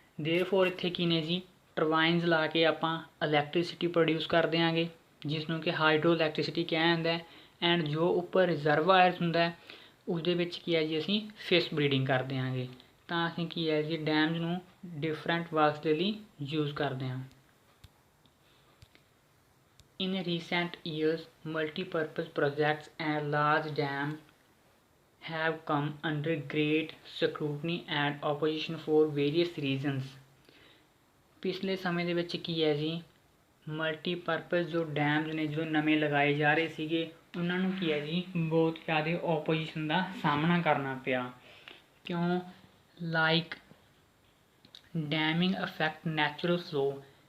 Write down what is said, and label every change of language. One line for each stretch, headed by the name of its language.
Punjabi: ਦੇਅਰਫੋਰ ਇੱਥੇ ਕੀ ਨੇ ਜੀ ਟਰਬਾਈਨਸ ਲਾ ਕੇ ਆਪਾਂ ਇਲੈਕਟ੍ਰੀਸਿਟੀ ਪ੍ਰੋਡਿਊਸ ਕਰ ਦਿਆਂਗੇ ਜਿਸ ਨੂੰ ਕਿ ਹਾਈਡਰੋ ਇਲੈਕਟ੍ਰੀਸਿਟੀ ਕਿਹਾ ਜਾਂਦਾ। ਐਂਡ ਜੋ ਉੱਪਰ ਰਿਜ਼ਰਵਾਇਰਸ ਹੁੰਦਾ ਉਸਦੇ ਵਿੱਚ ਕੀ ਹੈ ਜੀ ਅਸੀਂ ਫਿਸ਼ ਬਰੀਡਿੰਗ ਕਰ ਦਿਆਂਗੇ। ਤਾਂ ਅਸੀਂ ਕੀ ਹੈ ਜੀ ਡੈਮਸ ਨੂੰ ਡਿਫਰੈਂਟ ਵਰਕਸ ਦੇ ਲਈ ਯੂਜ਼ ਕਰਦੇ ਹਾਂ।
English: In recent years, multi-purpose projects and large dams have come under great scrutiny and opposition for various reasons।
Punjabi: ਪਿਛਲੇ ਸਮੇਂ ਦੇ ਵਿੱਚ ਕੀ ਹੈ ਜੀ ਮਲਟੀਪਰਪਜ਼ ਜੋ ਡੈਮਸ ਨੇ ਜੋ ਨਵੇਂ ਲਗਾਏ ਜਾ ਰਹੇ ਸੀਗੇ ਉਹਨਾਂ ਨੂੰ ਕੀ ਹੈ ਜੀ ਬਹੁਤ ਜ਼ਿਆਦਾ ਓਪੋਜੀਸ਼ਨ ਦਾ ਸਾਹਮਣਾ ਕਰਨਾ ਪਿਆ। ਕਿਉਂ?
English: Like damming effect natural flow.